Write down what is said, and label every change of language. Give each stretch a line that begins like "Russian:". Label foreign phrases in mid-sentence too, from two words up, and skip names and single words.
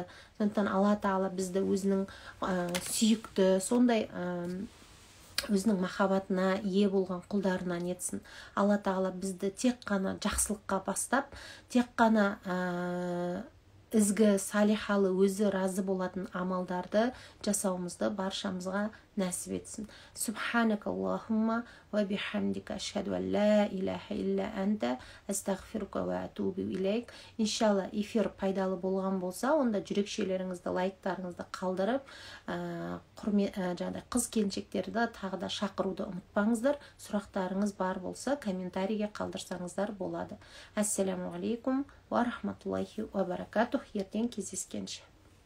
Kazakh: Сондықтан Алла Тағала бізді өзінің сүйікті, сондай өзінің махаббатына ие болған құлдарынан етсін. Алла Тағала бізді тек қана жақсылыққа бастап, тек қана ізгі, салихалы, өзі разы болатын амалдарды жасауымызды баршамызға нәсіп етсін.
Arabic: سبحانك اللهم وبحمدك أشهد أن لا إله إلا أنت أستغفرك وأتوب إليك.
Kazakh: Иншалла эфир пайдалы болған болса, онда жүрекшелеріңізді, лайктарыңызды қалдырып, қыз келіншектерді тағы да шақыруды ұмытпаңыздар. Сұрақтарыңыз бар болса, комментарийге қалдырсаңыздар болады.
Arabic: السلام عليكم ورحمة الله وبركاته.
Kazakh: Ертең кездескенше.